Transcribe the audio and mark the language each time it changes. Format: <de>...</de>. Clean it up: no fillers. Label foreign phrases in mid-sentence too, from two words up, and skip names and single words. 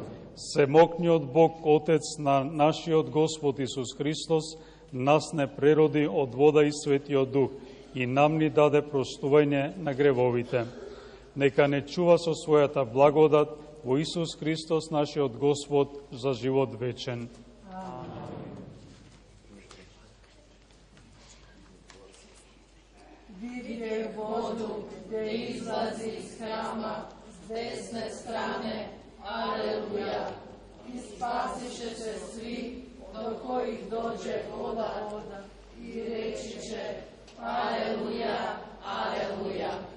<mk>Всемогниот Бог, Отец на нашиот Господ Исус Христос, нас не прероди од вода и Светиот Дух и нам ни даде простување на гревовите. Нека не чува со својата благодат во Исус Христос, нашиот Господ, за живот вечен.</mk> <hr>Vidje vodu gdje izlazi iz hrama s desne strane, aleluja. I spasiše se svi do kojih dođe voda i reći će aleluja, aleluja.</hr>